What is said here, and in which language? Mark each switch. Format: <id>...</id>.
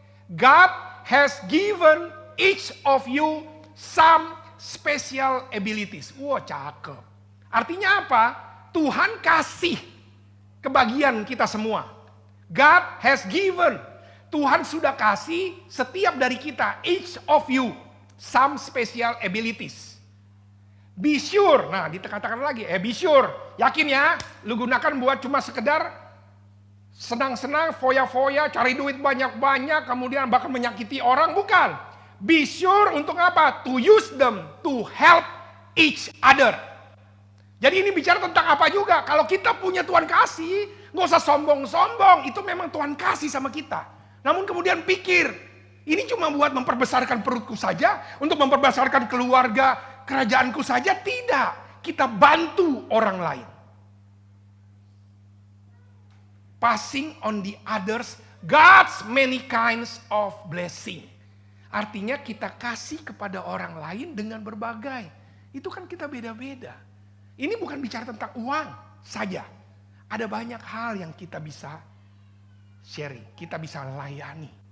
<en>God has given each of you some special abilities.</en> <id>Wah cakep. Artinya apa? Tuhan kasih kebagian kita semua.</id> <en>God has given.</en> <id>Tuhan sudah kasih setiap dari kita,</id> <en>each of you, some special abilities. Be sure,</en> <id>nah dikatakan lagi,</id> <en>be sure.</en> <id>Yakin ya, lu gunakan buat cuma sekedar senang-senang, foya-foya, cari duit banyak-banyak, kemudian bahkan menyakiti orang, bukan.</id> <en>Be sure</en> <id>untuk apa?</id> <en>To use them, to help each other.</en> <id>Jadi ini bicara tentang apa juga? Kalau kita punya Tuhan kasih, gak usah sombong-sombong. Itu memang Tuhan kasih sama kita. Namun kemudian pikir, ini cuma buat memperbesarkan perutku saja, untuk memperbesarkan keluarga, kerajaanku saja. Tidak, kita bantu orang lain.</id> <en>Passing on the others, God's many kinds of blessing.</en> <id>Artinya kita kasih kepada orang lain dengan berbagai. Itu kan kita beda-beda. Ini bukan bicara tentang uang saja. Ada banyak hal yang kita bisa sharing, kita bisa layani.</id>